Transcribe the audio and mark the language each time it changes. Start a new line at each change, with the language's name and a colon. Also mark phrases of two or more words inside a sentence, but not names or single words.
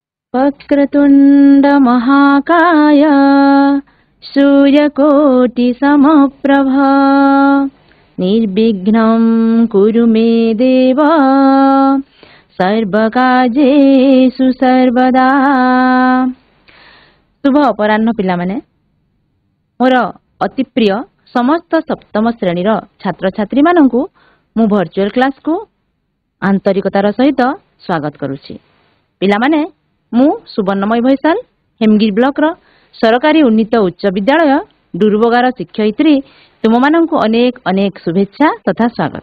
Sanskrit: वक्रतुंड महाकाय सूर्यकोटि समप्रभा निर्विघ्नं कुरु मे देव सर्वकार्येषु सर्वदा।
Odia: ଶୁଭ ଅପରାହ୍ନ ପିଲା ମାନେ ମୋର ଅତି ପ୍ରିୟ ସମସ୍ତ ସପ୍ତମ ଶ୍ରେଣୀ ଛାତ୍ର ଛାତ୍ରୀ ମାନଙ୍କୁ ମୁଁ
English: virtual class
Odia: କୁ ଆନ୍ତରିକତାର ସହିତ ସ୍ୱାଗତ କରୁଛି। ପିଲା ମାନେ ମୁଁ ସୁବର୍ଣ୍ଣମୟ ଭୈସାଲ ହେମଗିରି ବ୍ଲକ ର ସରକାରୀ ଉନ୍ନୀତ ଉଚ୍ଚ ବିଦ୍ୟାଳୟ ଡୁରୁବଗା ର ଶିକ୍ଷୟିତ୍ରୀ ତୁମ ମାନଙ୍କୁ ଅନେକ ଅନେକ ଶୁଭେଚ୍ଛା ତଥା ସ୍ୱାଗତ।